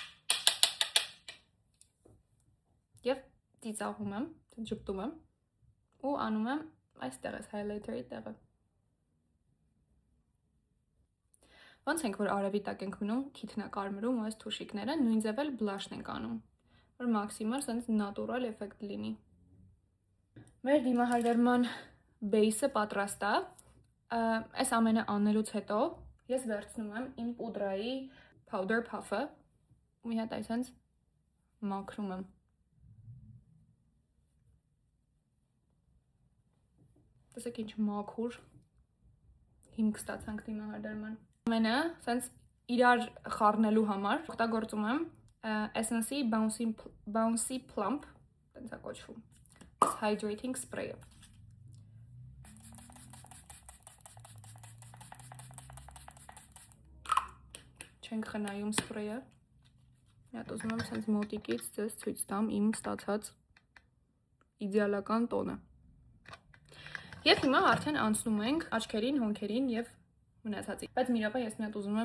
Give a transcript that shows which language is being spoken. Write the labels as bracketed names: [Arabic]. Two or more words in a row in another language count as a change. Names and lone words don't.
[Armenian] Եվ ծիծաղում եմ, ժպտում եմ ու անում եմ այստեղ այս highlighter-ի տեղը։ Ոնց ենք, որ արևի տակ ենք մնում, քիթն է կարմրում ու այս թուշիկները, նույն ձև էլ բլաշն ենք անում, որ մաքսիմալ [English] sense natural effect [Armenian] լինի։ Մեր դիմահարդարման base-ը պատրաստ է։ Այս ամենը անելուց հետո ես վերցնում եմ իմ պուդրայի [English] powder puff- [Armenian] ը ու մի հատ այսպես մաքրում եմ։ Տեսեք ինչ մաքուր հիմք ստացանք դիմահարդարման։ Ամենը sense իրար խառնելու համար օգտագործում եմ Essence-ի Bouncy Plump, տենց է կոչվում, [English] hydrating spray- [Armenian] ը։ Չենք խնայում սպրեյը։ Մի հատ ուզում եմ sense մոտիկից ձեզ ցույց տամ իմ ստացած իդեալական տոնը։ Եվ հիմա արդեն անցնում ենք աչքերին, հոնքերին եւ մնացածին։ Բայց մի րոպե ես մի հատ ուզում եմ